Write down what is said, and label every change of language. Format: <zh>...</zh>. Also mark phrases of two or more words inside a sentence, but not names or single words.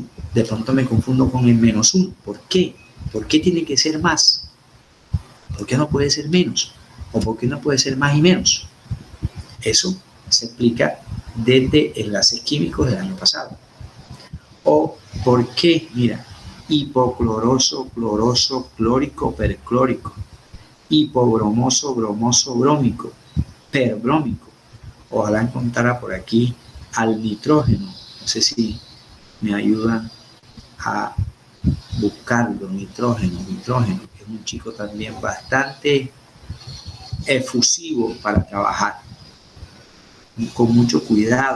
<es>De pronto me confundo con el -1. ¿Por qué? ¿Por qué tiene que ser más? ¿Por qué no puede ser menos? ¿O por qué no puede ser más y menos? Eso se explica desde enlaces químicos del año pasado. O por qué, mira, hipocloroso, cloroso, clórico, perclórico, hipobromoso, bromoso, brómico, perbrómico. Ojalá encontrara por aquí al nitrógeno. No sé si me ayudan a buscarlo. Nitrógeno, que es un chico también bastante efusivo para trabajar, con mucho cuidado.</es>